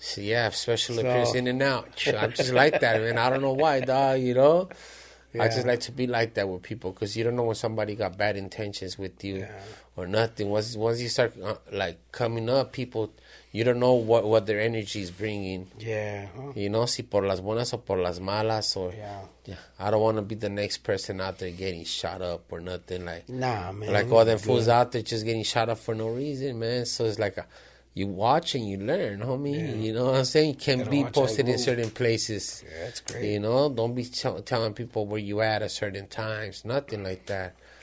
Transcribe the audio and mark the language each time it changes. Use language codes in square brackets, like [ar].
[en] Yeah, special appearance in and out. I just like that, man. I don't know why, dog, you know. Yeah. I just like to be like that with people because you don't know when somebody got bad intentions with you or nothing. Once you start, coming up, people, you don't know what their energy is bringing. Yeah. You know, [es] si por las buenas o por las malas. [en] Or, I don't want to be the next person out there getting shot up or nothing. Nah, man. Like all them fools out there just getting shot up for no reason, man. So it's like you watch and you learn, homie. Yeah. You know what I'm saying? You can't be posted in certain places. Yeah, that's great. You know, don't be telling people where you at certain times. Nothing like that.